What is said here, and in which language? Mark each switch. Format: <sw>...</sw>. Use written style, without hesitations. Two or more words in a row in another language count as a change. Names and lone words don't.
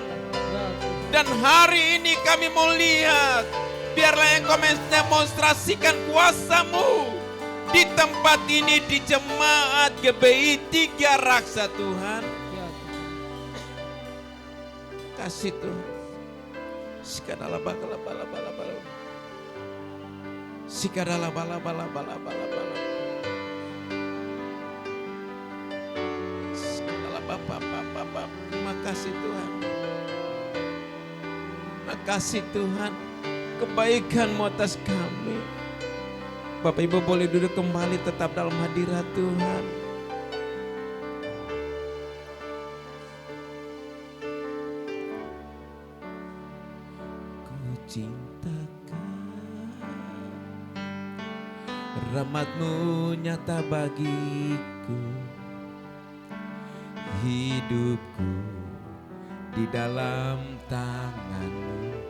<id>Dan hari ini kami mau lihat, biarlah Engkau mendemonstrasikan kuasa-Mu di tempat ini, di jemaat GBI 3 Raksa Tuhan. Kasih Tuhan. Sikadala bakala bala bala bala. Sikadala bala bala bala bala bala. Sikadala bapa bapa bapa. Terima kasih Tuhan. Terima kasih Tuhan, kebaikan-Mu atas kami. Bapak Ibu boleh duduk kembali, tetap dalam hadirat Tuhan. Ku cintakan rahmat-Mu nyata bagiku, hidupku di dalam tangan-Mu.</id>